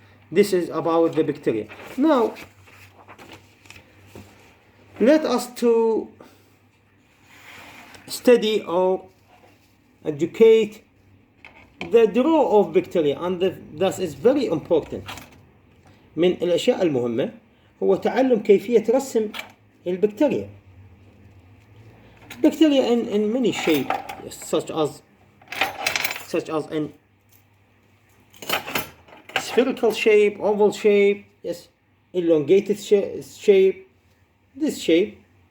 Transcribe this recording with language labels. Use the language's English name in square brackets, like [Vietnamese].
[English] This is about the bacteria. Now, let us to study or educate the draw of bacteria, and that is very important. [Arabic] من الأشياء المهمة هو تعلم كيفية رسم البكتيريا. [English] Bacteria in many shapes, yes, such as in spherical shape, oval shape, yes, elongated shape, this shape.